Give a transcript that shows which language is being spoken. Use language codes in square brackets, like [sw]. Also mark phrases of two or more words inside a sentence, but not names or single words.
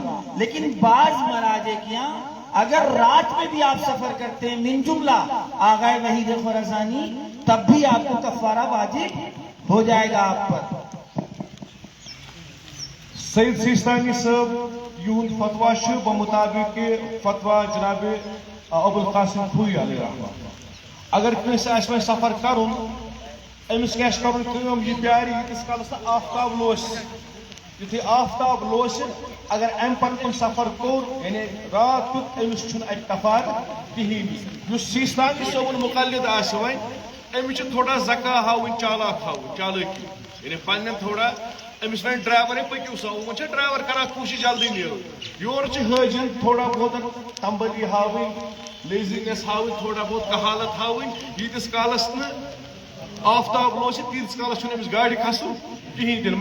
[ur] لیکن بعض مراجع کیا اگر رات میں بھی آپ سفر کرتے ہیں من جملہ آغائے وحید خراسانی تب بھی آپ کو کفارہ واجب ہو جائے گا آپ پر۔ [ks] سید سیستانی صاحب یہود فتویٰ چھُ بمطابق فتویٰ جناب ابوالقاسم خوئی علیہ رحمہ، اگر کٲنٛسہِ آسہِ وۄنۍ سفر کرُن أمِس کیٛاہ چھُ کرُن کٲم، یہِ پیارِ ییٖتِس کالس نہٕ آفتاب لوسہِ، یُتھُے آفتاب لوسہِ اگر امہِ پتہٕ أمۍ سفر کوٚر یعنی رات کیُتھ أمِس چھُنہٕ اَتہِ کفارٕ کِہیٖنۍ۔ یُس سیستانی صٲبُن مقلد آسہِ وۄنۍ أمِس چھِ تھوڑا زکا ہاوٕنۍ، چالاک ہاوٕنۍ، چالٲکی یعنی پننٮ۪ن تھوڑا أمِس وَنہِ ڈرایورے پٔکِو سا، وۄنۍ چھُ ڈرایور کران کوٗشِش جلدی نیرُن، یورٕ چھِ حٲجِین تھوڑا بہت تمبلی ہاوٕنۍ، لیزینس ہاوٕنۍ، تھوڑا بہت کہالت ہاوٕنۍ، ییٖتِس کالس نہٕ آفتاب لوسہِ تیٖتِس کالس چھُنہٕ أمِس گاڑِ کھسُن کِہیٖنۍ تہِ نہٕ۔